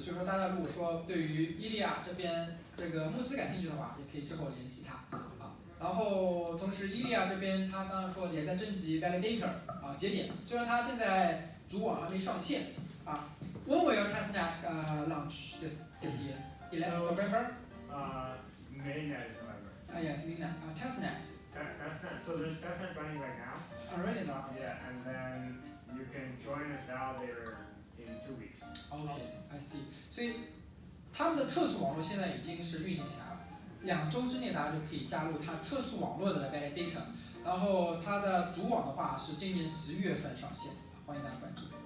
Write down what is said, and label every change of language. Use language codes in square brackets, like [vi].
[zh] 所以说大家如果说对于伊利亚这边这个募资感兴趣的话，也可以之后联系他啊。然后同时伊利亚这边他刚刚说也在征集 validator 节点，虽然他现在主网还没上线啊。 [en] When will your testnet launch this year? 11 November? Mainnet is November. Yes, mainnet. Testnet. Testnet. So there's testnet running right now. Really now? Yeah, and then you can join as validator in 2 weeks. Okay, I see. [zh] 所以他们的测速网络现在已经是运行起来了，2周之内大家就可以加入它测速网络的 validator。然后它的主网的话是今年11月份上线，欢迎大家关注。